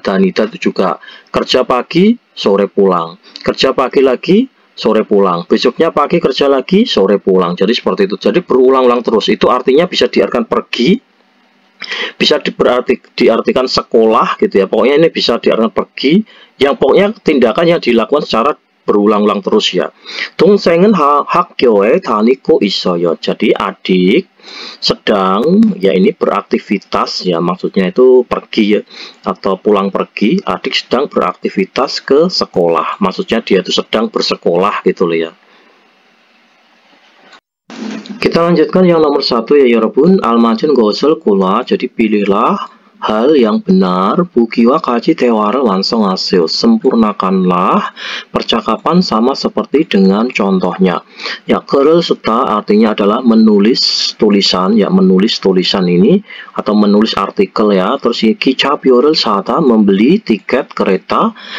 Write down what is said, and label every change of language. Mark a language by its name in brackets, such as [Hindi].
[Indonesian] 다니다 itu juga kerja pagi sore pulang, kerja pagi lagi sore pulang, besoknya pagi kerja lagi sore pulang. Jadi seperti itu, jadi berulang-ulang terus. Itu artinya bisa diartikan pergi Bisa diartikan sekolah gitu ya. Pokoknya ini bisa diartikan pergi, yang pokoknya tindakan yang dilakukan secara berulang-ulang terus ya. [Korean] 동생은 학교에 다니고 있어요. [Indonesian] Jadi adik sedang, ya ini beraktivitas ya, maksudnya itu pergi ya, atau pulang pergi. Adik sedang beraktivitas ke sekolah, maksudnya dia itu sedang bersekolah gitu loh ya. Kita lanjutkan yang nomor 1 ya 여러분. [Korean] 알맞은 것을 골라. [Indonesian] Jadi pilihlah hal yang benar. [Korean] 보기와 같이 대화를 완성하세요. [Indonesian] Sempurnakanlah percakapan sama seperti dengan contohnya. Ya, [Korean] 글을 쓰다 [Indonesian] artinya adalah menulis tulisan. Ya, menulis tulisan ini atau menulis artikel ya. Terus [Korean] 기차표를 사다, [Indonesian] membeli tiket kereta.